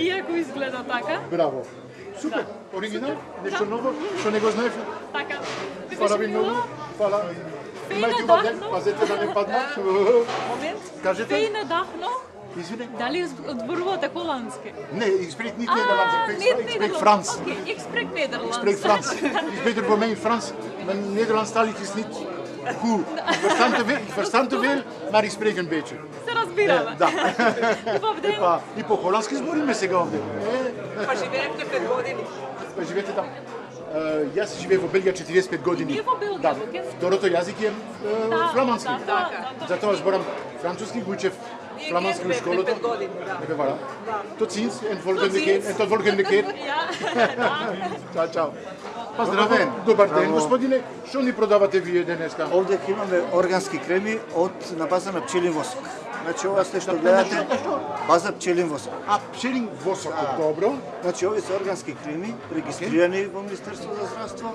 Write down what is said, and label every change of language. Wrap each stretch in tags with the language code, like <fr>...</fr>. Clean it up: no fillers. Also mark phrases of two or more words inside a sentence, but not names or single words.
<mk>иако изгледа така. Браво. Супер, оригинал, нешто ново, што не го знаев. Така. Ви Фала беше ви многу. мило. Фала.</mk> <nl>Фејне</nl> <mk>Имајте убав ден,</mk> <nl>дахно.</nl> <mk>пазете да не падна. Момент. Кажете?</mk> <nl>Fijne dag nog.</nl> <mk>Извине. Дали зборувате холандски? Не,</mk> <nl>ik spreek niet Nederlands, ik spreek Nederlands. Frans. Oké, ik spreek Nederlands. Ik spreek Frans. Het is beter voor mij in Frans. Mijn Nederlandstalig is niet goed. Ik verstaan te veel, maar ik spreek een beetje.</nl> <mk>Се разбираме. Да. Убав ден. И по холандски збориме сега овде. Па живеевте 5 години. Па живеете там. Јас живеев во Белгија 45 години. Вие во Белгија, Да. окей. Второто јазик е фламандски. Да. Затоа зборам француски, го учев фламандски во школата. Ебе вала.</mk> <nl>Tot ziens en volgende keer. En tot volgende keer. Ja.</nl> <it>Ciao, ciao.</it> <mk>Поздравен. Добар ден, господине. Што ни продавате вие денеска? Овде имаме органски креми на база на пчелин восок. Значи ова сте што гледате, база пчелин восок. А, пчелин восок, добро. Значи овие се органски креми, регистрирани во Министерство за здравство.</mk>